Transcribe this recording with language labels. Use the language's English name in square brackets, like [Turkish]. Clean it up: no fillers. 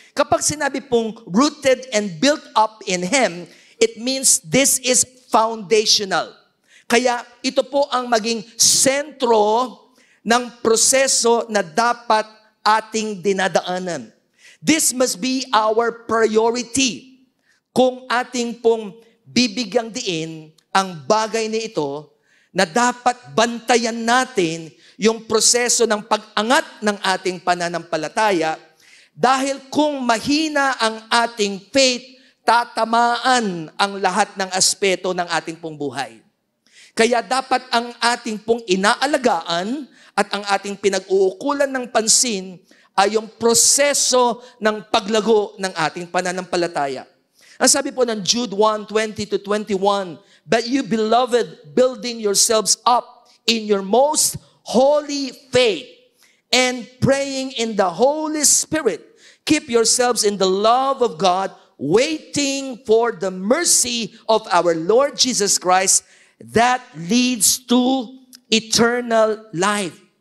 [Filipino] Kapag sinabi pong [English] rooted and built up in Him, it means this is foundational. [Filipino] Kaya ito po ang maging sentro ng proseso na dapat ating dinadaanan. [English] This must be our priority. [Filipino] Kung ating pong bibigyang diin ang bagay na ito, na dapat bantayan natin yung proseso ng pag-angat ng ating pananampalataya. Dahil kung mahina ang ating faith, tatamaan ang lahat ng aspeto ng ating pong buhay. Kaya dapat ang ating pong inaalagaan at ang ating pinag-uukulan ng pansin ay yung proseso ng paglago ng ating pananampalataya. Ang sabi po ng Jude [English] 1:20-21, "But you, beloved, building yourselves up in your most holy faith, and praying in the Holy Spirit, keep yourselves in the love of God, waiting for the mercy of our Lord Jesus Christ that leads to eternal life."